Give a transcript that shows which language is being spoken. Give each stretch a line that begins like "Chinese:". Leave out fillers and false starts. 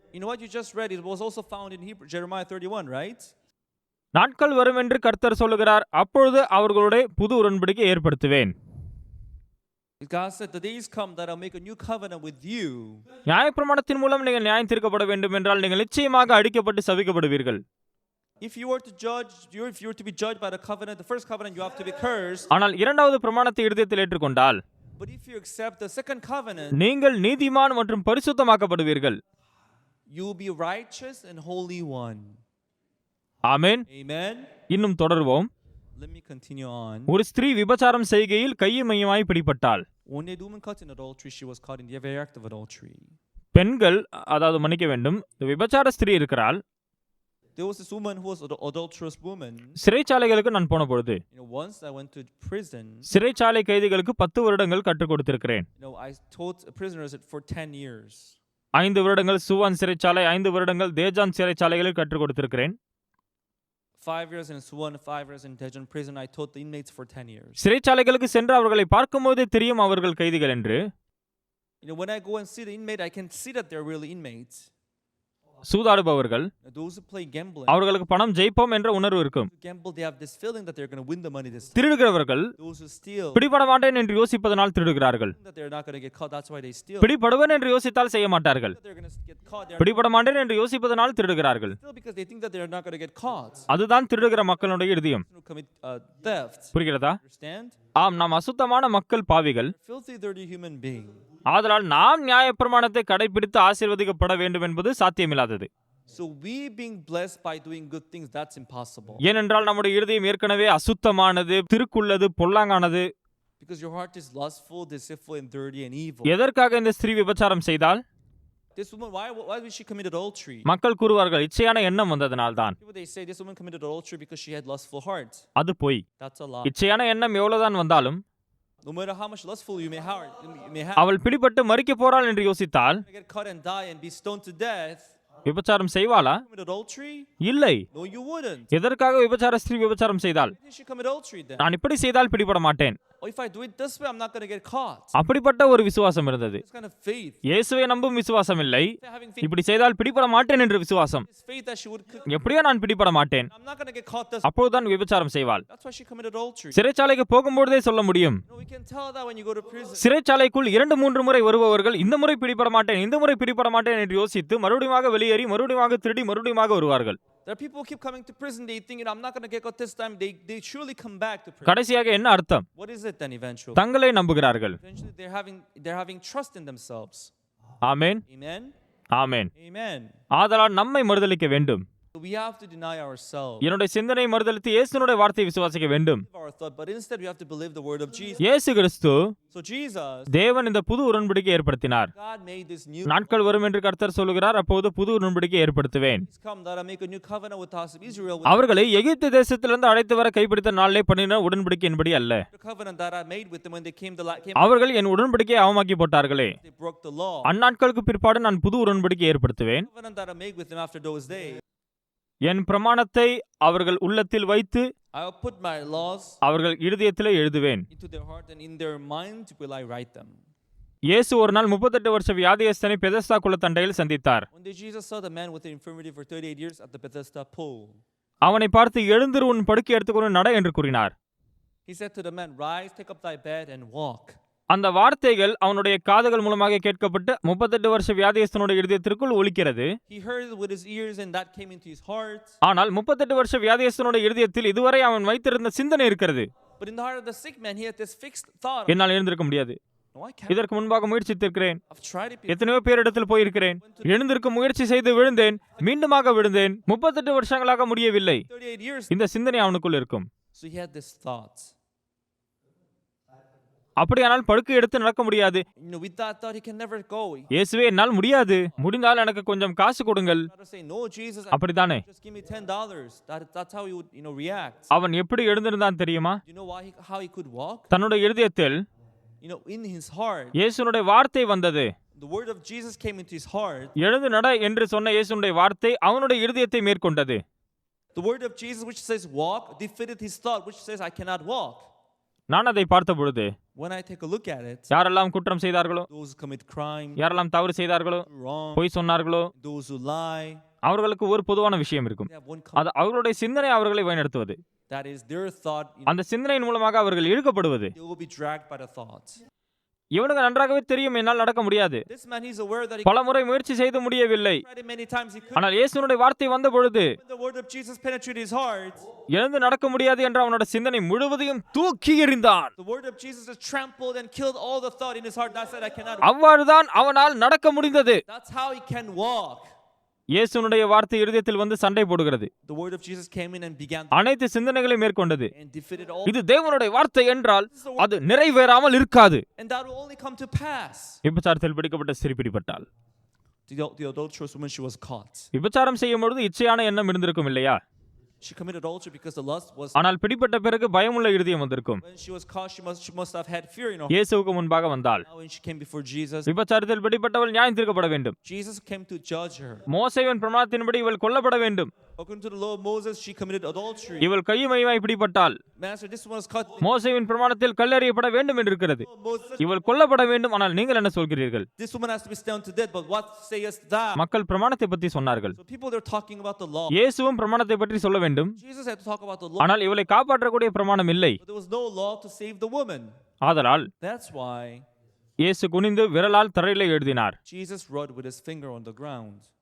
English: You know what you just read? It was also found in Jeremiah 31, right?
Tamil: நாட்கள் வரும் என்று கர்த்தர் சொல்லுகிறார், அப்பொழுது அவர்களுடைய புது உடன்படிக்கை ஏற்படுத்துவேன்.
English: God said, the days come that I'll make a new covenant with you.
Tamil: நியாயப்பிரமாணத்தின் மூலம் நீங்கள் நியாயம் தீர்க்கப்பட வேண்டும் என்றால் நீங்கள் நிச்சயமாக அடிக்கப்பட்டு சபிக்கப்படுவீர்கள்.
English: If you were to be judged by the covenant, the first covenant, you have to be cursed.
Tamil: ஆனால் இரண்டாவது பிரமாணத்தை இருதயத்தில் ஏற்றுக்கொண்டால்
English: But if you accept the second covenant,
Tamil: நீங்கள் நீதிமான் மற்றும் பரிசுத்தமாக்கப்படுவீர்கள்.
English: you will be righteous and holy one.
Tamil: Amen.
English: Amen.
Tamil: இன்னும் தொடர்வோம்.
English: Let me continue on.
Tamil: ஒரு ஸ்திரீ விபச்சாரம் செய்கையில் கையும் மையுமாய் பிடிபட்டாள்.
English: When a woman caught in adultery, she was caught in the very act of adultery.
Tamil: பெண்கள், அதாவது மன்னிக்க வேண்டும், விபச்சார ஸ்திரீ இருக்கிறாள்.
English: There was this woman who was an adulterous woman.
Tamil: சிறைச்சாலைகளுக்கு நான் போன பொழுது
English: Once I went to prison.
Tamil: சிறைச்சாலை கைதிகளுக்கு 10 வருடங்கள் கற்றுக் கொடுத்திருக்கிறேன்.
English: I taught prisoners for 10 years.
Tamil: 5 வருடங்கள் சுவான் சிறைச்சாலை, 5 வருடங்கள் தேஜான் சிறைச்சாலைகளில் கற்றுக் கொடுத்திருக்கிறேன்.
English: 5 years in Suwon, 5 years in Daejeon prison. I taught the inmates for 10 years.
Tamil: சிறைச்சாலைகளுக்கு சென்று அவர்களை பார்க்கும்போதே தெரியும் அவர்கள் கைதிகள் என்று.
English: When I go and see the inmate, I can see that they're really inmates.
Tamil: சூதாடுபவர்கள்,
English: Those who play gambling,
Tamil: அவர்களுக்கு பணம் ஜெயிப்போம் என்ற உணர்வு இருக்கும்.
English: gamble, they have this feeling that they're going to win the money this time.
Tamil: திருடுகிறவர்கள்
English: Those who steal,
Tamil: பிடிபட மாட்டேன் என்று யோசிப்பதனால் திருடுகிறார்கள்.
English: that they're not going to get caught, that's why they steal.
Tamil: பிடிபடுவேன் என்று யோசித்தால் செய்ய மாட்டார்கள்.
English: That they're going to get caught, they're
Tamil: பிடிபட மாட்டேன் என்று யோசிப்பதனால் திருடுகிறார்கள்.
English: still because they think that they're not going to get caught.
Tamil: அதுதான் திருடுகிற மக்களுடைய இருதயம்.
English: Who commit theft.
Tamil: புரிகிறதா?
English: Understand?
Tamil: ஆம், நாம் அசுத்தமான மக்கள், பாவிகள்.
English: Filthy, dirty human being.
Tamil: ஆதலால் நாம் நியாயப்பிரமாணத்தை கடைபிடித்து ஆசீர்வதிக்கப்பட வேண்டும் என்பது சாத்தியமில்லாதது.
English: So we being blessed by doing good things, that's impossible.
Tamil: ஏனென்றால் நம்முடைய இருதயம் ஏற்கனவே அசுத்தமானது, திருக்குள்ளது, பொல்லாங்கானது.
English: Because your heart is lustful, deceitful, and dirty and evil.
Tamil: எதற்காக இந்த ஸ்திரீ விபச்சாரம் செய்தால்?
English: This woman, why did she commit adultery?
Tamil: மக்கள் கூறுவார்கள், இச்சையான எண்ணம் வந்ததனால்தான்.
English: People, they say this woman committed adultery because she had lustful heart.
Tamil: அது பொய்.
English: That's a lie.
Tamil: இச்சையான எண்ணம் எவ்வளவுதான் வந்தாலும்
English: No matter how much lustful you may have,
Tamil: அவள் பிடிபட்டு மரிக்க போறாள் என்று யோசித்தால்
English: get caught and die and be stoned to death.
Tamil: விபச்சாரம் செய்வாளா?
English: Commit adultery?
Tamil: இல்லை.
English: No, you wouldn't.
Tamil: எதற்காக விபச்சார ஸ்திரீ விபச்சாரம் செய்தால்?
English: Why did she commit adultery then?
Tamil: நான் இப்படி செய்தால் பிடிபட மாட்டேன்.
English: Or if I do it this way, I'm not going to get caught.
Tamil: அப்படிப்பட்ட ஒரு விசுவாசம் இருந்தது.
English: This kind of faith.
Tamil: இயேசுவை நம்பும் விசுவாசம் இல்லை.
English: Having faith,
Tamil: இப்படி செய்தால் பிடிபட மாட்டேன் என்று விசுவாசம்.
English: this faith that she would.
Tamil: எப்படியோ நான் பிடிபட மாட்டேன்.
English: I'm not going to get caught this.
Tamil: அப்போதுதான் விபச்சாரம் செய்வாள்.
English: That's why she committed adultery.
Tamil: சிறைச்சாலைக்கு போகும்போதே சொல்ல முடியும்.
English: No, we can tell that when you go to prison.
Tamil: சிறைச்சாலைக்குள் 2-3 முறை வருபவர்கள் இந்த முறை பிடிபட மாட்டேன், இந்த முறை பிடிபட மாட்டேன் என்று யோசித்து மறுபடியும் வெளியேறி மறுபடியும் திருடி மறுபடியும் வருவார்கள்.
English: There are people who keep coming to prison. They think, I'm not going to get caught this time. They surely come back to prison.
Tamil: கடைசியாக என்ன அர்த்தம்?
English: What is it then eventually?
Tamil: தங்களை நம்புகிறார்கள்.
English: Eventually they're having trust in themselves.
Tamil: Amen.
English: Amen.
Tamil: Amen.
English: Amen.
Tamil: ஆதலால் நம்மை மறுதலிக்க வேண்டும்.
English: We have to deny ourselves.
Tamil: என்னுடைய சிந்தனை மறுதலித்து இயேசுனுடைய வார்த்தையை விசுவாசிக்க வேண்டும்.
English: Our thought, but instead we have to believe the word of Jesus.
Tamil: இயேசு கிறிஸ்து,
English: So Jesus,
Tamil: தேவன் இந்த புது உடன்படிக்கை ஏற்படுத்தினார்.
English: God made this new.
Tamil: நாட்கள் வரும் என்று கர்த்தர் சொல்லுகிறார், அப்போது புது உடன்படிக்கை ஏற்படுத்துவேன்.
English: Come that I make a new covenant with the house of Israel.
Tamil: அவர்களை எகிப்து தேசத்திலிருந்து அழைத்து வர கைப்பிடித்த நாளிலே பண்ணின உடன்படிக்கையின்படி அல்ல.
English: The covenant that I made with them when they came
Tamil: அவர்கள் என் உடன்படிக்கையை அவமாக்கி போட்டார்களே.
English: they broke the law.
Tamil: அந்நாட்களுக்கு பிற்பாடு நான் புது உடன்படிக்கை ஏற்படுத்துவேன்.
English: The covenant that I made with them after those days.
Tamil: என் பிரமாணத்தை அவர்கள் உள்ளத்தில் வைத்து
English: I will put my laws
Tamil: அவர்கள் இருதயத்திலே எழுதுவேன்.
English: into their heart, and in their mind will I write them.
Tamil: இயேசு ஒரு நாள் 38 வருஷ வியாதியஸ்தனை பெதஸ்தா குளத்தண்டையில் சந்தித்தார்.
English: One day Jesus saw the man with the infirmity for 38 years at the Bethesda pool.
Tamil: அவனை பார்த்து எழுந்திரு, உன் படுக்கை எடுத்துக்கொண்டு நட என்று கூறினார்.
English: He said to the man, "Rise, take up thy bed and walk."
Tamil: அந்த வார்த்தைகள் அவனுடைய காதுகள் மூலமாக கேட்கப்பட்டு 38 வருஷ வியாதியஸ்தனுடைய இருதயத்திற்குள் ஒலிக்கிறது.
English: He heard it with his ears and that came into his heart.
Tamil: ஆனால் 38 வருஷ வியாதியஸ்தனுடைய இருதயத்தில் இதுவரை அவன் வைத்திருந்த சிந்தனை இருக்கிறது.
English: But in the heart of the sick man, he had this fixed thought.
Tamil: என்னால் எழுந்திருக்க முடியாது.
English: No, I can't.
Tamil: இதற்கு முன்பாக முயற்சித்திருக்கிறேன்.
English: I've tried it before.
Tamil: எத்தனையோ பேரிடத்தில் போயிருக்கிறேன். எழுந்திருக்க முயற்சி செய்து விழுந்தேன், மீண்டுமாக விழுந்தேன். 38 வருஷங்களாக முடியவில்லை.
English: 38 years.
Tamil: இந்த சிந்தனை அவனுக்குள் இருக்கும்.
English: So he had this thought.
Tamil: அப்படியானால் படுக்கை எடுத்து நடக்க முடியாது.
English: With that thought, he can never go.
Tamil: இயேசுவே, என்னால் முடியாது, முடிந்தால் எனக்கு கொஞ்சம் காசு கொடுங்கள்.
English: Not to say, "No, Jesus,
Tamil: அப்படித்தானே
English: just give me $10." That's how he would, react.
Tamil: அவன் எப்படி எழுந்திருந்தான் தெரியுமா?
English: You know how he could walk?
Tamil: தன்னுடைய இருதயத்தில்
English: In his heart,
Tamil: இயேசுனுடைய வார்த்தை வந்தது.
English: the word of Jesus came into his heart.
Tamil: எழுந்து நட என்று சொன்ன இயேசுனுடைய வார்த்தை அவனுடைய இருதயத்தை மேற்கொண்டது.
English: The word of Jesus which says walk defeated his thought which says I cannot walk.
Tamil: நான் அதை பார்த்த பொழுது
English: When I take a look at it,
Tamil: யாரெல்லாம் குற்றம் செய்தார்களோ,
English: those who commit crime,
Tamil: யாரெல்லாம் தவறு செய்தார்களோ,
English: wrong,
Tamil: பொய் சொன்னார்களோ,
English: those who lie,
Tamil: அவர்களுக்கு ஒரு பொதுவான விஷயம் இருக்கும்.
English: they have one
Tamil: அது அவர்களுடைய சிந்தனை அவர்களை வழிநடத்துவது.
English: that is their thought.
Tamil: அந்த சிந்தனையின் மூலமாக அவர்கள் இழுக்கப்படுவது.
English: They will be dragged by the thought.
Tamil: இவனுக்கு நன்றாகவே தெரியும் என்னால் நடக்க முடியாது.
English: This man, he's aware that he
Tamil: பல முறை முயற்சி செய்து முடியவில்லை.
English: tried it many times. He couldn't.
Tamil: ஆனால் இயேசுனுடைய வார்த்தை வந்த பொழுது
English: When the word of Jesus penetrated his heart,
Tamil: எழுந்து நடக்க முடியாது என்ற அவனுடைய சிந்தனை முழுவதையும் தூக்கி எறிந்தான்.
English: the word of Jesus just trampled and killed all the thought in his heart. That said, I cannot.
Tamil: அவ்வாறுதான் அவனால் நடக்க முடிந்தது.
English: That's how he can walk.
Tamil: இயேசுனுடைய வார்த்தை இருதயத்தில் வந்து சண்டை போடுகிறது.
English: The word of Jesus came in and began
Tamil: அனைத்து சிந்தனைகளை மேற்கொண்டது.
English: and defeated all.
Tamil: இது தேவனுடைய வார்த்தை என்றால் அது நிறைவேறாமல் இருக்காது.
English: And that will only come to pass.
Tamil: விபச்சாரத்தில் பிடிக்கப்பட்ட ஸ்திரீ பிடிபட்டாள்.
English: The adulterous woman, she was caught.
Tamil: விபச்சாரம் செய்யும் பொழுது இச்சையான எண்ணம் இருந்திருக்கும் இல்லையா?
English: She committed adultery because the lust was.
Tamil: ஆனால் பிடிப்பட்ட பிறகு பயமுள்ள இருதயம் வந்திருக்கும்.
English: When she was caught, she must have had fear,
Tamil: இயேசுவுக்கு முன்பாக வந்தாள்.
English: Now when she came before Jesus,
Tamil: விபச்சாரத்தில் பிடிப்பட்டவள் நியாயம் தீர்க்கப்பட வேண்டும்.
English: Jesus came to judge her.
Tamil: மோசேவின் பிரமாணத்தின்படி இவள் கொல்லப்பட வேண்டும்.
English: According to the law of Moses, she committed adultery.
Tamil: இவள் கையுமையுமாய் பிடிப்பட்டாள்.
English: Master, this one was caught.
Tamil: மோசேவின் பிரமாணத்தில் கல்லெறியப்பட வேண்டும் என்று இருக்கிறது.
English: Moses,
Tamil: இவள் கொல்லப்பட வேண்டும். ஆனால் நீங்கள் என்ன சொல்கிறீர்கள்?
English: this woman has to be stoned to death. But what sayest thou?
Tamil: மக்கள் பிரமாணத்தை பற்றி சொன்னார்கள்.
English: So people, they're talking about the law.
Tamil: இயேசுவும் பிரமாணத்தை பற்றி சொல்ல வேண்டும்.
English: Jesus had to talk about the law.
Tamil: ஆனால் இவளை காப்பாற்றக்கூடிய பிரமாணம் இல்லை.
English: But there was no law to save the woman.
Tamil: ஆதலால்
English: That's why
Tamil: இயேசு குனிந்து விரலால் தரையிலே எழுதினார்.
English: Jesus wrote with his finger on the ground.